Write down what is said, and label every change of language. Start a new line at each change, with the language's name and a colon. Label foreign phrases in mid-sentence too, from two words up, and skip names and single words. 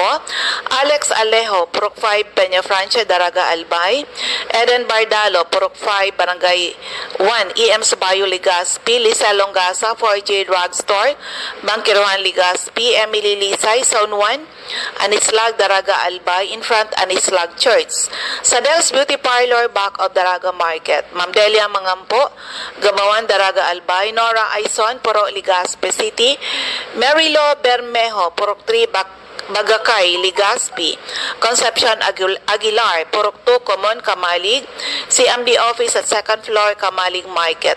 English: Alex Alejo, Purok 5, Peña Francia, Daraga, Albay. Eden Bardalo, Purok 5, Barangay 1, EM Sabayo, Legazpi. Lisa Longasa, 4J Drugstore, Bangkiruan, Legazpi. Emily Lisay, Zone 1, Anislag, Daraga, Albay, in front, Anislag Church. Sa Del's Beauty Parlor, back of Daraga Market. Ma'am Delia Mangampo, Gabawan, Daraga, Albay. Nora Aison, Purok, Legazpi City. Marilo Bermejo, Purok 3, Bagakay, Legazpi. Concepcion Aguilar, Purok 2, Common, Kamalig. CMD Office at second floor, Kamalig Market.